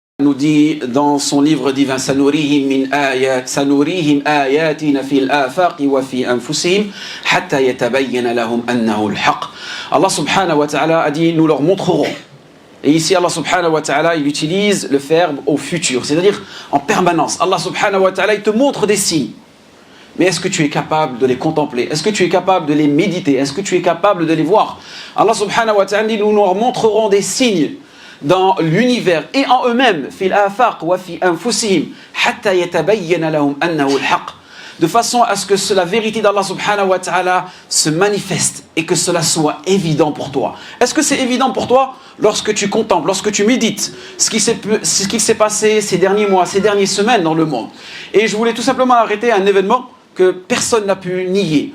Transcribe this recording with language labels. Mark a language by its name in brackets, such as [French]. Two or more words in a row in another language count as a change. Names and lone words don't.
[French] nous dit dans son livre divin [Arabic] سنريهم آياتنا في الآفاق وفي أنفسهم حتى يتبين لهم أنه الحق. [French] Allah [Arabic] سبحانه وتعالى [French] a dit nous leur montrerons. Et ici Allah [Arabic] سبحانه وتعالى [French] il utilise le verbe au futur, c'est-à-dire en permanence. Allah [Arabic] سبحانه وتعالى [French] il te montre des signes. Mais est-ce que tu es capable de les contempler? Est-ce que tu es capable de les méditer? Est-ce que tu es capable de les voir? Allah [Arabic] سبحانه وتعالى [French] dit nous leur montrerons des signes dans l'univers et en eux-mêmes, [Arabic] في الآفاق وفي أنفسهم حتى يتبين لهم أنه الحق, [French] de façon à ce que la vérité d'Allah [Arabic] سبحانه وتعالى [French] se manifeste et que cela soit évident pour toi. Est-ce que c'est évident pour toi lorsque tu contemples, lorsque tu médites ce qui s'est passé ces derniers mois, ces dernières semaines dans le monde? Et je voulais tout simplement arrêter un événement que personne n'a pu nier.